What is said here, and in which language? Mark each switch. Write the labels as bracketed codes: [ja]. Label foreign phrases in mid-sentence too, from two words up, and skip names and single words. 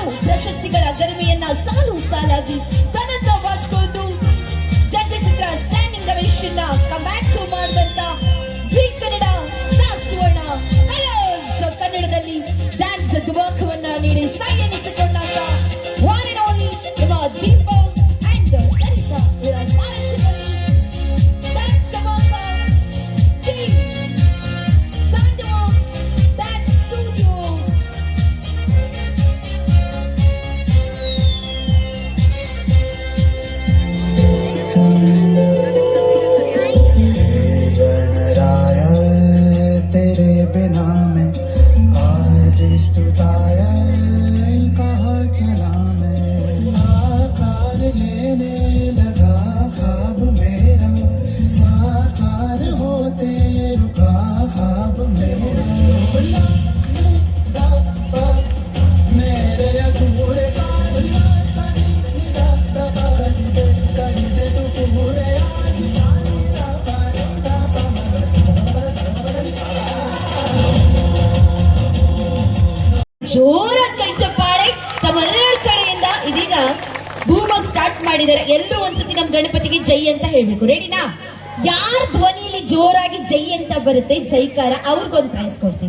[kn] ಪ್ರಶಸ್ತಿಗಳ ಗರಿಮೆಯನ್ನ ಸಾಲು ಸಾಲಾಗಿ ತನ್ನತ್ತ ಬಾಚಿಕೊಂಡು ಜಡ್ಜಸ್ ಹತ್ರ [en] standing ovation [kn] ಕಮ್ಬ್ಯಾಕ್ ಮಾಡಿದಂತ ಜಿ ಕನ್ನಡ, ಸ್ಟಾರ್ ಸುವರ್ಣ, ಕಲರ್ಸ್ ಕನ್ನಡದಲ್ಲಿ ಡ್ಯಾನ್ಸ್ ಧುಮಾಕವನ್ನ ನೀಡಿ ಸೈ ಎನಿಸಿಕೊಂಡಂತ [en] one and only [kn] ನಮ್ಮ ದೀಪಕ್ ಅಂಡ್ ಸರಿತಾ ಇವರ ಸಾರಥ್ಯದಲ್ಲಿ ಡ್ಯಾನ್ಸ್ ಧಮಾಕ ಟೀಮ್ ತಾಂಡವ ಡ್ಯಾನ್ಸ್ ಸ್ಟುಡಿಯೋ. [hi] गणराय तेरे बिना मैं आज स्तुताया कहाँ चला मैं। आकार लेने लगा ख्वाब मेरा, साकार होते रुका ख्वाब मेरा। मेरे अधूरे कर दे तू पूरे आज। [kn] ಜೋರಾದ ಕೈ ಚಪ್ಪಾಳೆ ತಮ್ಮೆಲ್ಲರ ಕಡೆಯಿಂದ. ಇದೀಗ ಭೂಮಾಗ್ ಸ್ಟಾರ್ಟ್ ಮಾಡಿದ್ದಾರೆ. ಎಲ್ಲರೂ ಒಂದ್ಸತಿ ನಮ್ ಗಣಪತಿಗೆ ಜೈ ಅಂತ ಹೇಳ್ಬೇಕು. ರೆಡಿನಾ? ಯಾರ ಧ್ವನಿಯಲ್ಲಿ ಜೋರಾಗಿ ಜೈ ಅಂತ ಬರುತ್ತೆ ಜೈಕಾರ, ಅವ್ರಿಗೊಂದು ಪ್ರೈಸ್ ಕೊಡ್ತೀನಿ.